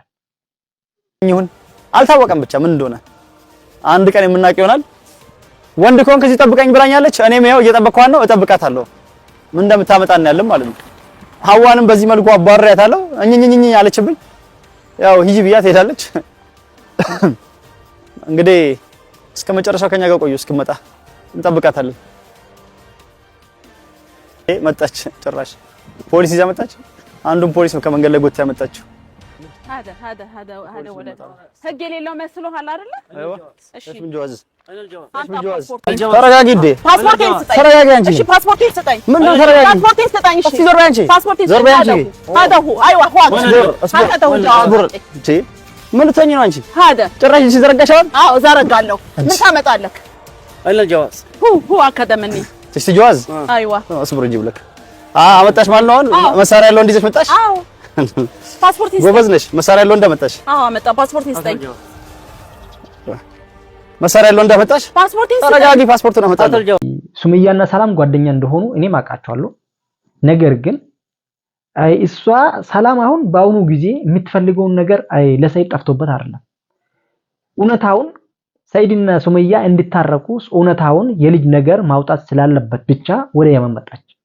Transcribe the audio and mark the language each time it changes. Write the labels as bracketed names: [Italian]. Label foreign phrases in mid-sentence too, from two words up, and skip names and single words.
[Amharic] ይሁን አልታወቀም ብቻ ምን እንደሆነ አንድ ቀን የምናውቀው ይሆናል። ወንድ ኮንክ እዚህ ጠብቀኝ ብላኛለች። እኔም ያው እየጠበቅኳት ነው እጠብቃታለሁ። ምን እንደምታመጣን ያለም ማለት ነው። ሐዋንም በዚህ መልኩ አባራያታለሁ። እኝኝኝ ያለችብኝ ያው ሂጂ ብያት ሄዳለች። እንግዲህ እስከ መጨረሻው ከኛ ጋር ቆዩ እስክመጣ እንጠብቃታለን። መጣች ጭራሽ ፖሊስ ይዛ መጣች። አንዱን ፖሊስ ከመንገድ ላይ ጎታ ያመጣችው [Arabic] هذا ولد [Amharic] ህግ የሌለው መስሎሃል አይደለ? እሺ ምን ጀዋዝ ተረጋጊ እንዴ ፓስፖርቴን ስጠኝ። ተረጋጊ አንቺ። እሺ ፓስፖርቴን ስጠኝ። ምን ነው ተረጋጊ? ፓስፖርቴን ስጠኝ። እሺ ዞር በይ አንቺ። ፓስፖርቴን ስጠኝ። [Arabic] هذا هو ايوه هو هذا هو [Amharic] እንዴ ምን ልትሆኚ ነው አንቺ? هذا ጭራሽ ሲዘረጋሻል? አዎ ዘረጋለሁ። ምን ታመጣለህ? አይደል ጀዋዝ [Arabic] هو هكذا مني [Amharic] እሺ ጀዋዝ [Arabic] ايوه اصبر اجيب لك [Amharic] አመጣሽ ማለት ነው። አሁን መሳሪያ ያለው እንዲዘሽ መጣሽ? አዎ ፓስፖርት ይስጠኝ። ጎበዝ ነሽ። መሳሪያ ያለው እንደመጣሽ? አዎ አመጣ። ፓስፖርት ይስጠኝ። መሳሪያ ያለው እንደመጣሽ? ፓስፖርት ይስጠኝ። ተረጋጊ። ፓስፖርቱን አመጣለሁ። ሱመያና ሰላም ጓደኛ እንደሆኑ እኔም አውቃቸዋለሁ። ነገር ግን እሷ ሰላም አሁን በአሁኑ ጊዜ የምትፈልገውን ነገር ለሰይድ ጠፍቶበት አይደለም። እውነታውን ሰይድና ሱመያ እንድታረቁ እውነታውን የልጅ ነገር ማውጣት ስላለበት ብቻ ወደ የመን መጣች።